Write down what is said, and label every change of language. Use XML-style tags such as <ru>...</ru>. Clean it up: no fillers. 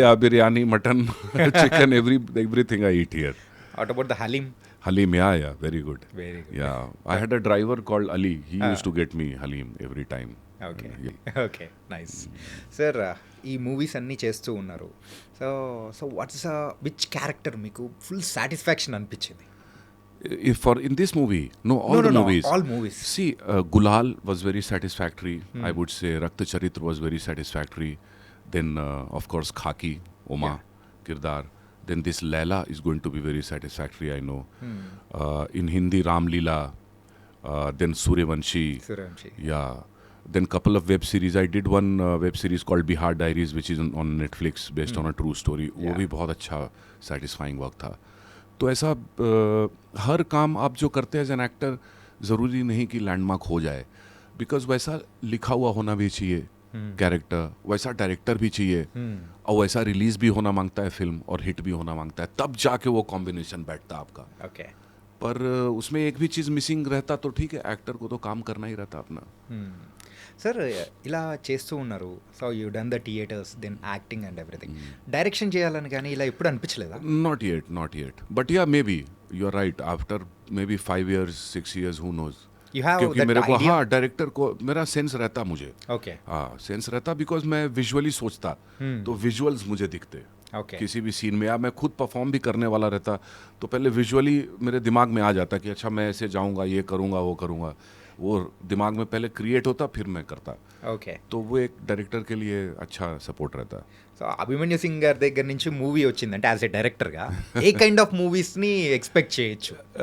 <en>yeah, biryani, mutton, chicken, everything I eat here. What about the haleem? Halim, yeah, very good. Very good. Yeah, I had a driver called Ali. He used to get me Halim every time. Okay. Yeah.</en> <te>Okay, nice. Sir, ఈ movies అన్నీ చేస్తూ ఉన్నారు.</te> <en>So so what's which character మీకు full satisfaction అనిపించింది? If for in this movie, no, all the movies. all movies. See, Gulal was very satisfactory. I would say Rakta Charitra was very satisfactory. Then, of course, Khaki, Oma, Kirdar. Then this Laila is going to be very satisfactory, I know. In Hindi, Ram Leela. Then Suryavanshi. Suryavanshi. Yeah. Then couple of web series. I did one web series called Bihar Diaries, which is on Netflix, based on a true story.</en> <hi>वो भी बहुत अच्छा</hi> <en>satisfying work</en> <hi>था. तो ऐसा हर काम आप जो करते हैं एज एन एक्टर, ज़रूरी नहीं कि लैंडमार्क हो जाए. बिकॉज वैसा लिखा हुआ होना भी चाहिए कैरेक्टर, वैसा डायरेक्टर भी चाहिए, और वैसा रिलीज भी होना मांगता है फिल्म, और हिट भी होना मांगता है. तब जाके वो कॉम्बिनेशन बैठता आपका.</hi> <en>Okay.</en> <hi>पर उसमें एक भी चीज़ मिसिंग रहता तो ठीक है, एक्टर को तो काम करना ही रहता अपना.</hi> <te>సార్, ఇలా చేస్తూ ఉన్నారు.</te> <en>So you done the theatres, then acting and everything. Direction</en> <te>చేయాలని కానీ ఇలా ఎప్పుడు అనిపించలేదా?</te> <en>Not yet. But yeah, maybe you are right. After maybe 5 years, 6 years, who knows. You have</en> <hi>क्योंकि</hi> <en>that</en> <hi>मेरे को,</hi> <en>idea?</en> <hi>हाँ, डायरेक्टर को मेरा सेंस रहता मुझे.</hi> <en>Okay.</en> <hi>हाँ, सेंस रहता बिकॉज मैं विजुअली सोचता, तो विजुअल्स मुझे दिखते.</hi> <en>Okay.</en> <hi>किसी भी सीन में, या मैं खुद परफॉर्म भी करने वाला रहता तो पहले विजुअली मेरे दिमाग में आ जाता कि अच्छा मैं ऐसे जाऊंगा, ये करूंगा, वो करूंगा. वो दिमाग में पहले क्रिएट होता, फिर मैं करता.</hi> <en>Okay.</en> <hi>तो वो एक डायरेक्टर के लिए अच्छा सपोर्ट रहता.</hi> <te>సో అభిమన్యు సింగ్ గారి దగ్గర నుంచి మూవీ వచ్చిందంటే యాజ్ ఎ డైరెక్టర్గా ఏ కైండ్ ఆఫ్ మూవీస్ని ఎక్స్పెక్ట్ చేయొచ్చు?</te>